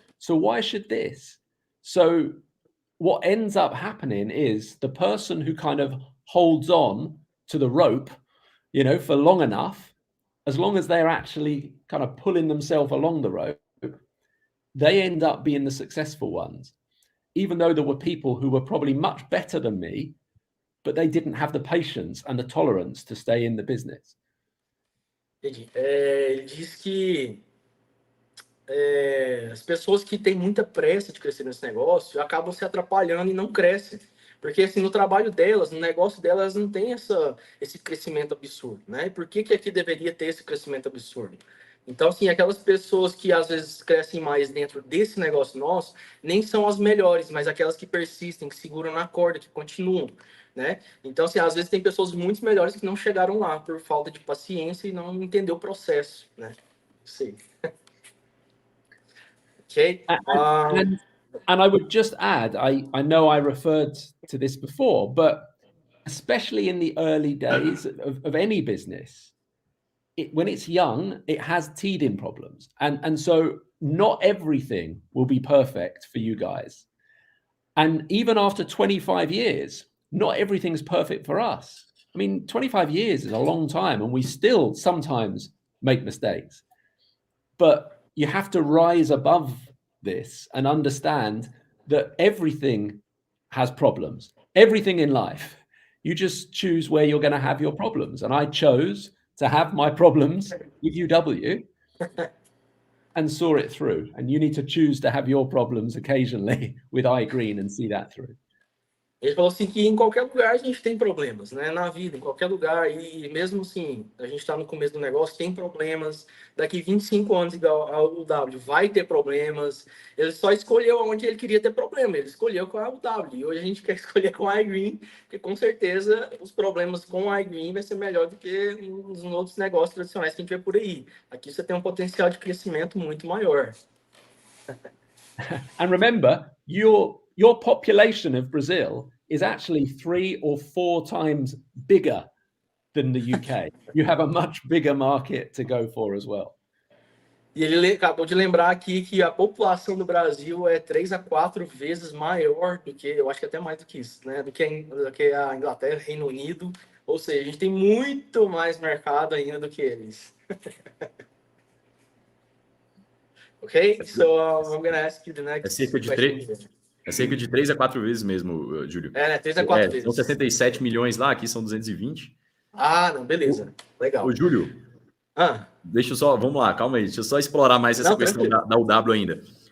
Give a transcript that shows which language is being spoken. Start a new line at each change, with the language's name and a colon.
English: So why should this? So what ends up happening is the person who kind of holds on to the rope, for long enough, as long as they're actually kind of pulling themselves along the rope, they end up being the successful ones, even though there were people who were probably much better than me, but they didn't have the patience and the tolerance to stay in the business.
Portuguese: Entendi. Ele diz que as pessoas que têm muita pressa de crescer nesse negócio acabam se atrapalhando e não crescem. Porque, assim, no trabalho delas, no negócio delas, não tem esse crescimento absurdo, né? E por que aqui deveria ter esse crescimento absurdo? Então, assim, aquelas pessoas que às vezes crescem mais dentro desse negócio nosso, nem são as melhores, mas aquelas que persistem, que seguram na corda, que continuam, né? Então, assim, às vezes tem pessoas muito melhores que não chegaram lá por falta de paciência e não entendeu o processo, né? Sei.
English: Okay. And I would just add, I know I referred to this before, but especially in the early days of any business, when it's young, it has teething problems. And so not everything will be perfect for you guys. And even after 25 years, not everything's perfect for us. I mean, 25 years is a long time, and we still sometimes make mistakes. But you have to rise above this and understand that everything has problems. Everything in life. You just choose where you're going to have your problems. And I chose to have my problems with UW and saw it through. And you need to choose to have your problems occasionally with iGreen and see that through.
Portuguese: Ele falou assim que em qualquer lugar a gente tem problemas, né? Na vida, em qualquer lugar. E mesmo assim, a gente está no começo do negócio, tem problemas. Daqui 25 anos, igual ao W, vai ter problemas. Ele só escolheu onde ele queria ter problema. Ele escolheu com a W. E hoje a gente quer escolher com a iGreen, porque com certeza os problemas com a iGreen vai ser melhor do que nos outros negócios tradicionais que a gente vê por aí. Aqui você tem um potencial de crescimento muito maior.
English: And remember, your population of Brazil is actually 3 or 4 times bigger than the UK. You have a much bigger market to go for as well.
Portuguese: E ele acabou de lembrar aqui que a população do Brasil é 3 a 4 vezes maior do que, eu acho que até mais do que isso, né? Do que a Inglaterra, Reino Unido. Ou seja, a gente tem muito mais mercado ainda do que eles. Ok?
English: So I'm going to ask you the next
Portuguese: É cerca de 3 a 4 vezes mesmo, Júlio. É, né? 3 a 4 vezes. São 67 milhões lá, aqui são 220. Ah, não, beleza. Legal. Ô, Júlio, deixa eu só, vamos lá, calma aí, deixa eu só explorar mais essa questão da UW ainda.